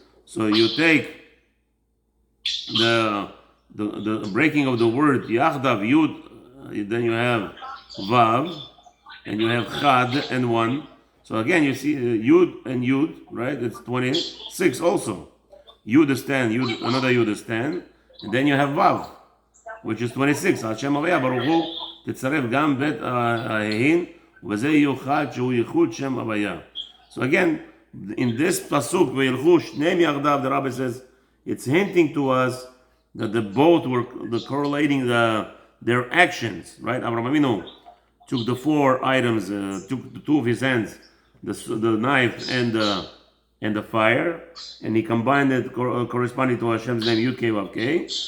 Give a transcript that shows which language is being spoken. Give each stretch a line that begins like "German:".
English: So you take the breaking of the word Yachdav Yud, then you have Vav, and you have Chad and 1. So again, you see Yud and Yud, right? It's 26 also. Yud is 10, Yud, another Yud is 10, and then you have Vav, which is 26.
Hebrew: Hashem Havaya Baruch Hu תצרף גם בית ההין, וזה יוחד שהוא ייחוד שם Havaya.
English: So again, in this pasuk,
Hebrew: וילכו שניהם יחדיו,
English: the Rabbi says, it's hinting to us that the both were correlating their actions, right? Avraham Avinu took the four items, took the two of his hands, the knife and the fire, and he combined it corresponding to Hashem's name, Yud Kei Vav Kei.